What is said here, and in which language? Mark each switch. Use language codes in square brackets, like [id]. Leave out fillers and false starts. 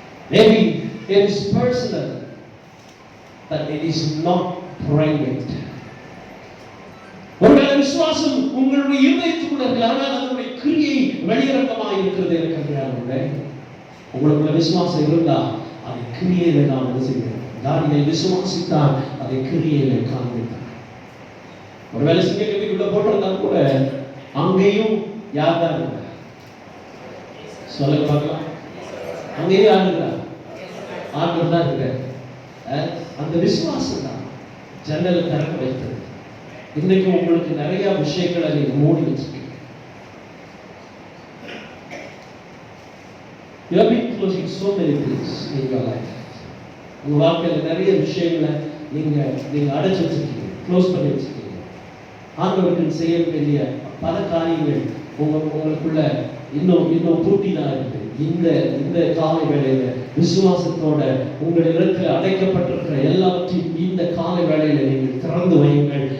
[en] Maybe it is personal, but it is not private. [ta] ஒருவேளை விசுவாசம் உங்களுடைய இருதயத்துக்குள்ள இருக்கு, ஆனால் அதனுடைய கிரியை வெளியரங்கமாக இருக்கிறது. இருக்கிறார்களே, உங்களுக்குள்ள விசுவாசம் இருந்தா அதை கிரியையில நாம் என்ன செய்கிறோம். தானியேல் விசுவாசித்தான், அதை கிரியையில காண்பித்தார். ஒருவேளை சிங்கக்குட்டிக்குள்ள போட்டிருந்தா கூட அங்கேயும் யார் தான் இருக்கிறார் சொல்லுங்க பார்க்கலாம். அங்கேயும் யார் இருக்கிறார்? ஆண்டவர் தான் இருக்கிறார். அந்த விசுவாசம் தான் ஜன்னலை திறக்க வைத்தது. இன்னைக்கு உங்களுக்கு நிறைய விஷயங்களை நீங்க மூடி வச்சிருக்கீங்க. [en] You have been closing so many things in your life. [ta] உங்க வாழ்க்கையில நிறைய விஷயங்களை நீங்க அடைச்சு வச்சிருக்கீங்க, க்ளோஸ் பண்ணி வச்சிருக்கீங்க. ஆண்டவருக்கு செய்ய வேண்டிய பல காரியங்கள் உங்களுக்குள்ள இன்னும் பூட்டி தான் இருக்கு. இந்த காலை வேளையில விசுவாசத்தோட உங்களிடத்தில் அடைக்கப்பட்டிருக்கிற எல்லாவற்றையும் இந்த காலை வேளையில நீங்கள் திறந்து வையுங்கள்.